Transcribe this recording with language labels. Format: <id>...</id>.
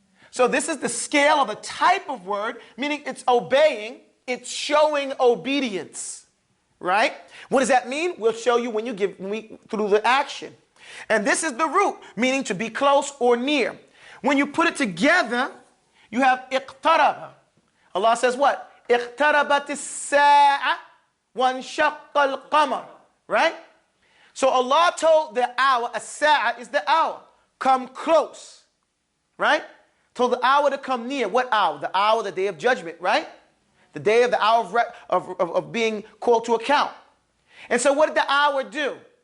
<en>So this is the scale of a type of word, meaning it's obeying, it's showing obedience, right? What does that mean? We'll show you when through the action. And this is the root, meaning to be close or near. When you put it together, you have iqtaraba. Allah says what?</en> <ar>اقتربت الساعة وانشق القمر,</ar> <en>right? So Allah told the hour, as-sa'a is the hour, come close, right? Told the hour to come near. What hour? The hour, the day of judgment, right? The day of the hour of being called to account. And so what did the hour do?</en>